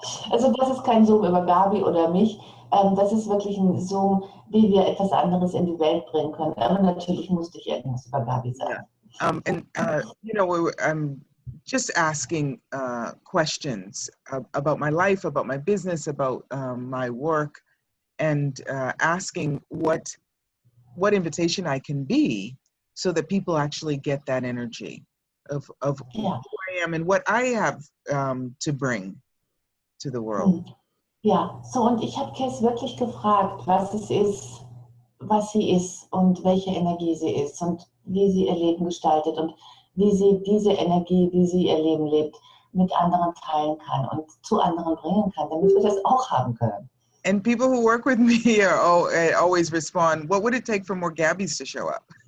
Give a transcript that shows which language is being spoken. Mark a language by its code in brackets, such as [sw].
[de] Also das ist kein Zoom über Gabi oder mich. Das ist wirklich ein Zoom, wie wir etwas anderes in die Welt bringen können. Aber natürlich musste ich irgendwas über Gabi sagen. [en] Yeah. You know, I'm just asking questions about my life, about my business, about my work, and asking what invitation I can be so that people actually get that energy of who I am and what I have to bring to the world. [de] Ja, so und ich habe Kass wirklich gefragt, was es ist, was sie ist und welche Energie sie ist und wie sie ihr Leben gestaltet und wie sie diese Energie, wie sie ihr Leben lebt, mit anderen teilen kann und zu anderen bringen kann, damit wir das auch haben können. [en] And people who work with me always respond, what would it take for more Gabbys to show up?